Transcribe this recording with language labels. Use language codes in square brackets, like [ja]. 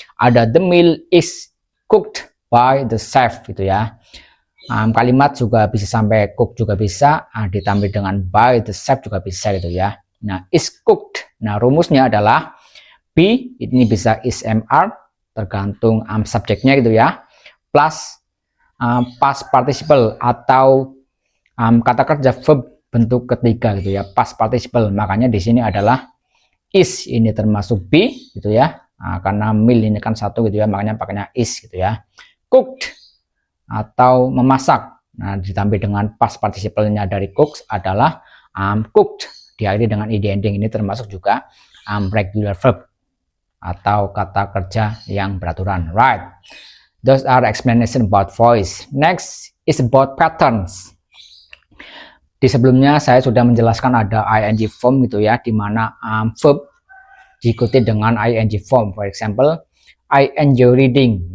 [en] Ada the meal is cooked by the chef gitu ya. [id] Kalimat juga bisa sampai cook juga bisa, ditambah dengan [en] by the chef [id] juga bisa gitu ya. Nah, is cooked. Nah, rumusnya adalah be, ini bisa is mr, tergantung subjeknya gitu ya, plus past participle atau kata kerja verb bentuk ketiga gitu ya, past participle. Makanya di sini adalah is, ini termasuk be gitu ya. Karena meal ini kan satu gitu ya, makanya pakainya is gitu ya. Cooked atau memasak. Nah, ditambah dengan past participle-nya dari cooks adalah cooked, diakhiri dengan ed ending. Ini termasuk juga regular verb atau kata kerja yang beraturan. [en] Right. Those are explanation about voice. Next is about patterns. [id] Di sebelumnya saya sudah menjelaskan ada ing form gitu ya, di mana verb diikuti dengan ing form. [en] For example, I enjoy reading.